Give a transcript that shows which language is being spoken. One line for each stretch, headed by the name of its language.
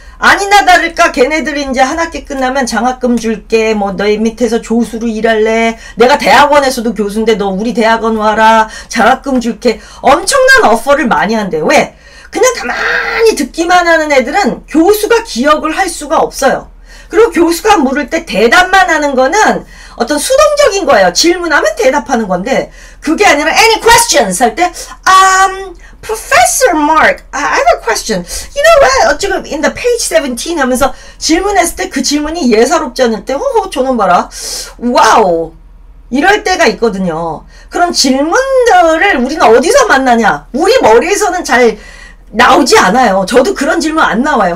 Korean: 아니나 다를까 걔네들이 이제 한 학기 끝나면 장학금 줄게, 뭐 너희 밑에서 조수로 일할래, 내가 대학원에서도 교수인데 너 우리 대학원 와라, 장학금 줄게. 엄청난 어퍼를 많이 한대요. 왜? 그냥 가만히 듣기만 하는 애들은 교수가 기억을 할 수가 없어요. 그리고 교수가 물을 때 대답만 하는 거는 어떤 수동적인 거예요. 질문하면 대답하는 건데 그게 아니라
English: any questions
Korean: 할 때
English: Professor Mark, I have a question. You know what?
Korean: 어쩌고
English: in the page 17
Korean: 하면서 질문했을 때 그 질문이 예사롭지 않을 때 호호 저놈 봐라. 와우. 이럴 때가 있거든요. 그런 질문들을 우리는 어디서 만나냐? 우리 머리에서는 잘 나오지 않아요. 저도 그런 질문 안 나와요.